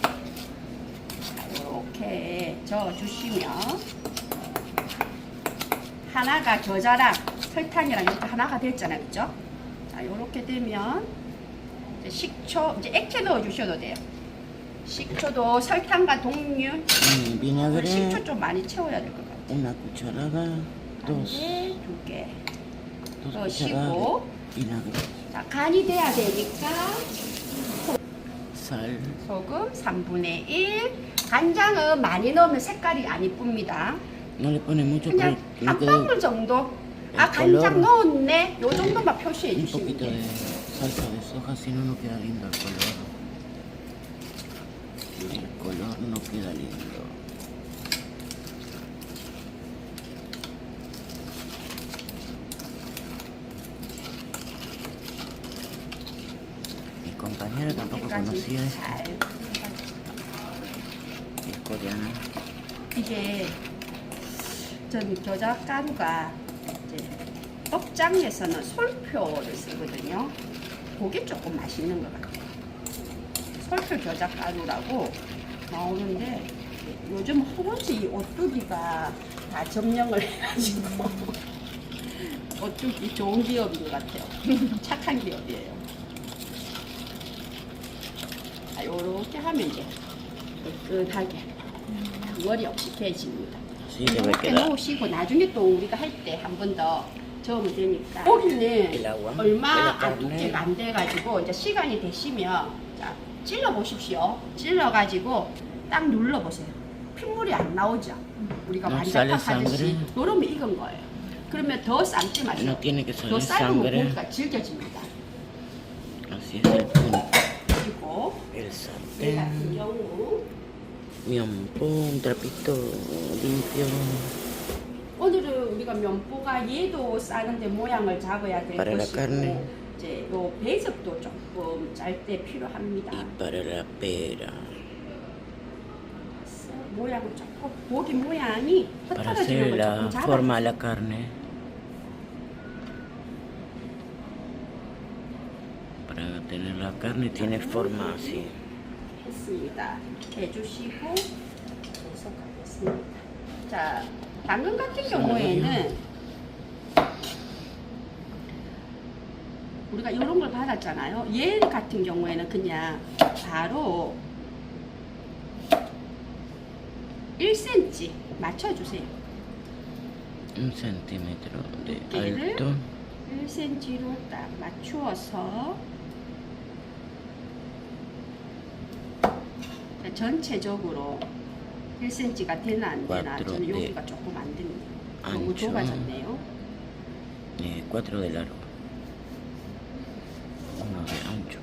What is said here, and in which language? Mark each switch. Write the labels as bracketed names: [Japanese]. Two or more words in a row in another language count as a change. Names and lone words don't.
[Korean] 이렇게 저어주시면 하나가 겨자랑 설탕이랑 이렇게 하나가 됐잖아요. 그죠? 자, 이렇게 되면 이제 식초, 이제 액체 넣어주셔도 돼요. 식초도 설탕과 동류 식초 좀 많이 채워야 될 것 같아요. [Spanish] Una cucharada, [Korean] 2개 넣으시고 자, 간이 돼야 되니까 [Spanish] sal, [Korean] 소금 3분의 1 간장은 많이 넣으면 색깔이 안 이쁩니다. [Spanish] no le pone mucho, [Korean] 그냥 [Spanish] pero [Korean] 한 [Spanish] no [Korean] 방울 [Spanish] quede [Korean] 정도. [Spanish] el [Korean] 아, 간장 [Spanish] color, [Korean] 넣었네. 요 정도만 표시해 [Spanish] un [Korean] 주시면 [Spanish] poquito [Korean] 돼요. [Spanish] de salsa de soja, si no, no queda lindo el color. El color no queda lindo. Mi compañero tampoco conocía esto, [Korean] 잘. [Spanish] es coreano. [Korean] 이게 전 겨자 가루가 이제 떡장에서는 솔표를 쓰거든요. 그게 조금 맛있는 것 같아요. 솔표 겨자 가루라고 나오는데 요즘 허벅지 이 오뚜기가 다 점령을 해가지고 오뚜기 좋은 기업인 것 같아요. 착한 기업이에요. 자, 요렇게 하면 이제 깨끗하게 덩어리 없이 깨집니다. [Spanish] Sí, se ve [Korean] 이렇게 [Spanish] que da [Korean] 놓으시고 나중에 또 우리가 할 때 한 번 더 저으면 되니까 고기는 얼마 두께가 안 돼가지고 이제 시간이 되시면 자, 찔러 보십시오. 찔러 가지고 딱 눌러 보세요. 핏물이 안 나오죠. 우리가 반대pak 하듯이 요러면 익은 거예요. 그러면 더 삶지 마세요. [Spanish] no tiene que [Korean] 더 [Spanish] salir [Korean] 삶으면 [Spanish] sangre. [Korean] 고기가 질겨집니다. [Spanish] Así es el punto. [Korean] 그리고 [Spanish] El [Korean] 이 [Spanish] sartén, [Korean] 같은 경우 [Spanish] miompo, un trapito limpio [Korean] 오늘은 우리가 면보가 얘도 싸는데 모양을 잡아야 될 [Spanish] Para la [Korean] 것이고 [Spanish] carne. [Korean] 이제 요 배즙도 조금 짤 때 필요합니다. [Spanish] y para la pera. [Korean] 모양을 조금 고기 모양이 [Spanish] Para [Korean] 흐트러지는 [Spanish] hacer [Korean] 걸 [Spanish] la [Korean] 조금 잡아. [Spanish] forma a la carne. Para tener la carne tiene forma así. [Korean] 했습니다. 해주시고 계속 가겠습니다. 자, 당근 같은 경우에는 우리가 이런 걸 받았잖아요. 얘 같은 경우에는 그냥 바로 1cm 맞춰주세요. [Spanish] 1 centímetro de [Korean] 두께를 [Spanish] alto. [Korean] 1cm로 딱 맞추어서 전체적으로 1cm가 되나 안 되나 [Spanish] Cuatro [Korean] 저는 [Spanish] de [Korean] 여기가 조금 안 됩니다. 너무 [Spanish] ancho. [Korean] 좁아졌네요. [Spanish] 4 de largo. 1 de ancho.